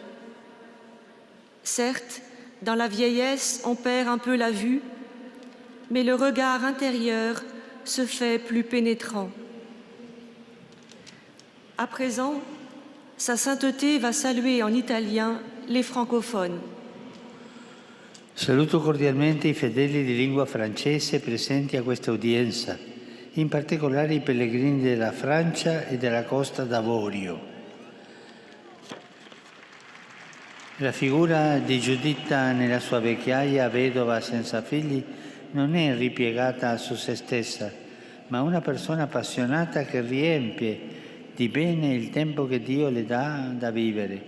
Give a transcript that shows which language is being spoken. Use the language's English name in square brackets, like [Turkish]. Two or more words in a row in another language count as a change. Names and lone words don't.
[French] Certes, dans la vieillesse, on perd un peu la vue, mais le regard intérieur se fait plus pénétrant. À présent, Sa Sainteté va saluer en italien les francophones. [Italian] Saluto cordialmente i fedeli di lingua francese presenti a questa udienza, in particolare i pellegrini della Francia e della Costa d'Avorio. La figura di Giuditta nella sua vecchiaia, vedova senza figli, non è ripiegata su se stessa, ma una persona appassionata che riempie di bene il tempo che Dio le dà da vivere.